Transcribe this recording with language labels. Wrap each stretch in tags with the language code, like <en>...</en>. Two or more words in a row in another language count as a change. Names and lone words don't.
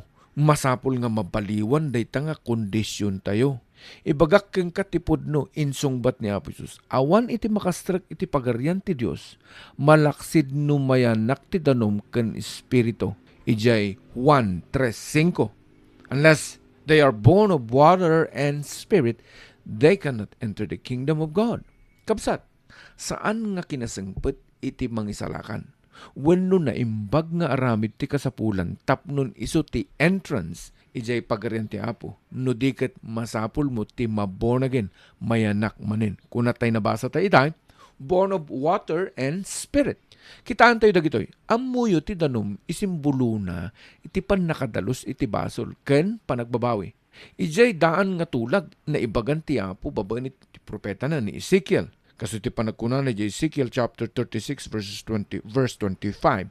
<ilo>Masapol nga mabaliwan dayta nga kondisyon tayo. Ibagak keng katipod no insungbat ni Apo Isus. Awan iti makastrak iti pagarian ti Dios. Malaksid no mayanak ti danom ken espiritu. Ijay 1:3-5.</ilo> <en>Unless they are born of water and spirit, they cannot enter the kingdom of God.</en> <ilo>Kabsat, saan nga kinasengpet iti mangisalakan? Wenno na imbag nga aramid ti kasapulan tapnon iso ti entrance ijay pagarian ti Apo. No diket masapul mo ti ma-</ilo> <en>born again,</en> <ilo>mayanak manin. Kuna tayo nabasa tayo itay,</ilo> <en>born of water and spirit.</en> <ilo>Kitaan tayo dagitoy. Ammuyo ti danum isimbolo na iti pan nakadalos iti basol ken panagbabawi. Ijay daan nga tulag na ibagan ti Apo babaen iti propeta na ni Ezekiel. Kaso iti panagkunan ni Ezekiel chapter 36 verse 25.</ilo>